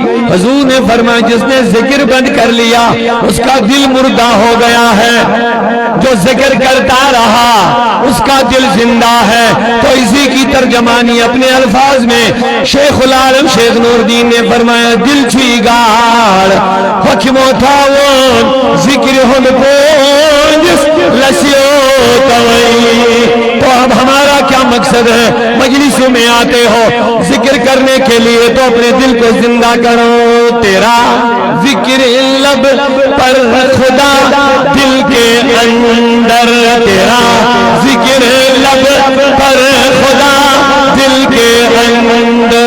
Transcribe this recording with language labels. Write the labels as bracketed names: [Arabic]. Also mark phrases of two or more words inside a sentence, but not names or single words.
[Urdu] حضور نے فرمایا جس نے ذکر بند کر لیا اس کا دل مردہ ہو گیا ہے, جو ذکر کرتا رہا اس کا دل زندہ ہے. تو اسی کی ترجمانی اپنے الفاظ میں شیخ العالم شیخ نور الدین نے فرمایا [Kashmiri] دل چھی گاڑ حکمو تھاون ذکر ہن پونجس لسیو توئی. [Urdu] تو اب ہمارا کیا مقصد ہے؟ مجلسوں میں آتے ہو ذکر کرنے کے لیے تو اپنے دل کو زندہ کرو. تیرا ذکر لب پر خدا دل کے اندر, تیرا ذکر لب پر خدا دل کے اندر.